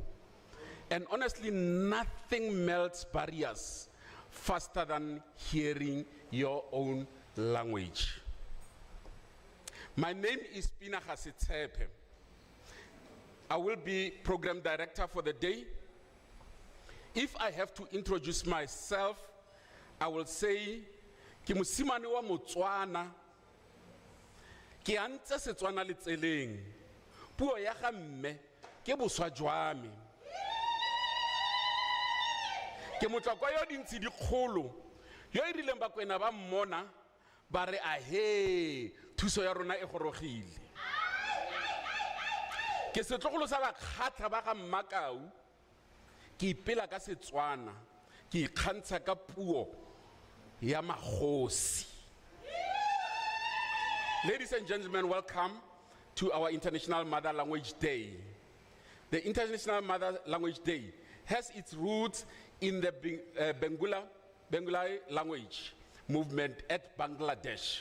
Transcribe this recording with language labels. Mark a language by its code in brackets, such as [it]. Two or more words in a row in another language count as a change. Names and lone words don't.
[en] And honestly, nothing melts barriers faster than hearing your own language. My name is Pina Hasitsepe. I will be program director for the day. If I have to introduce myself, I will say, [tn] ke mosimane wa Motswana, ke antse Setswana le tseleng, puo ya ga mme ke boswa jwa me. Ke motlokwa yo dintsi dikgolo yo e rileng ba kwena ba mmona ba re ahe thuso ya rona e gorogile. Ke setlogolo sa ba kgatla ba ga Mmakau ke ipela ka Setswana ke ikgantsha ka puo ya magosi. [en] Ladies and gentlemen, welcome to our International Mother Language Day. The International Mother Language Day has its roots in the Bengali language movement at Bangladesh.